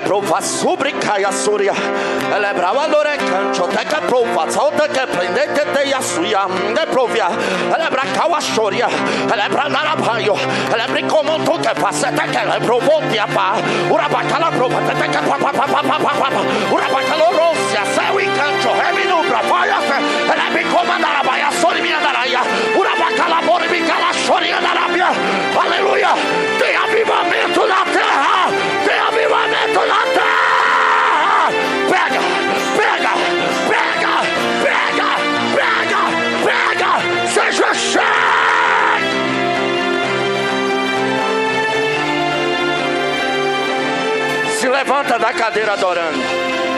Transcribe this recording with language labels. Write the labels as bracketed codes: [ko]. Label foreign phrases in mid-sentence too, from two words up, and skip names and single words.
[pt] prova sobre caia súria, ela é brava dorecancho, até que prova, salta que prende que te a suia, de provia, ela é bracala choria, ela é branarabaio, ela é brincomon tu que passa, até que ela provou que a pá, urabacala prova, até que urabacalorosia, céu e canto, reminubra, vai a fé, ela é bicomandara, vai a sori minha daraia, urabacalabora e bicala choria da Arábia, aleluia, tem avivamento na terra, tem avivamento na terra, pega, pega, pega, pega, pega, pega, seja cheio. Se levanta da cadeira adorando.